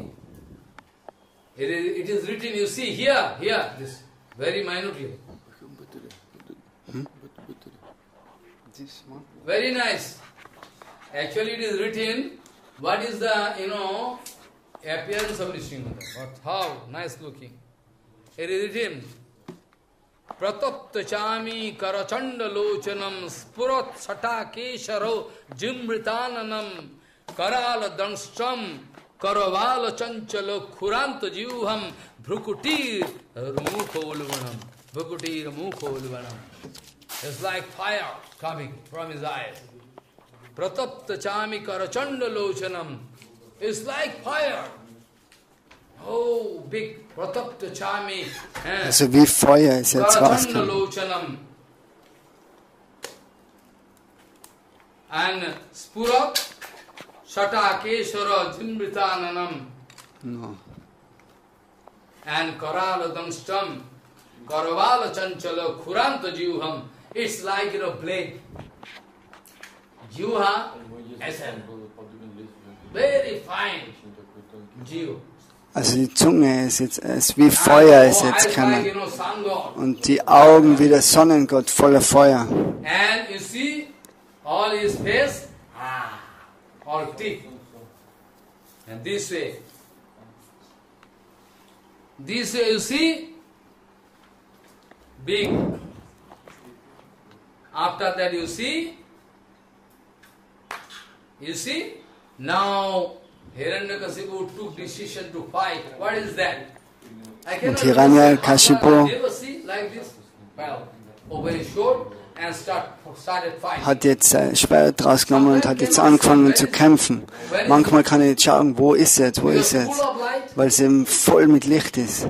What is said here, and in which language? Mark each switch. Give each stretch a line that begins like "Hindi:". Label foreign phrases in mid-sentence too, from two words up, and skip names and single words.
English: It is written, you see, here, this, very minutely. Very nice. Actually it is written, what is the, appearance of Nrsimha. But how nice looking. It is written,
Sanskrit: Pratapta chami karachanda lochanam spurat sata kesharo jimritananam karala danstram karavala chanchalo khuranta jivham bhrukutir mukholvanam. Bhrukutir mukholvanam.
English: It's like fire coming from his eyes.
Sanskrit: Pratapta chami karachanda lochanam.
English: It's like fire. Oh, big
Sanskrit: Pratapta chami.
German: Also wie Feuer ist jetzt rausgekommen.
Sanskrit: And Spurat Shata Keshara Jimritananam.
English: No.
Sanskrit: And Karala Danstam Karavala Chanchala Kuranta Jivham.
English: It's like blade. Jivha SM. Very fine. Jiv.
German: Also die Zunge ist jetzt wie Feuer ist jetzt gekommen. Und die Augen wie der Sonnengott voller Feuer.
English: And you see all his face, all teeth. And this way you see, big. After that you see, now Hiranyakashipu took decision to fight. What is that?
German: Und Hiranyakashipu hat jetzt sein Schwert rausgenommen und hat jetzt angefangen zu kämpfen. Manchmal kann ich nicht schauen, wo ist jetzt, weil es eben voll mit Licht ist.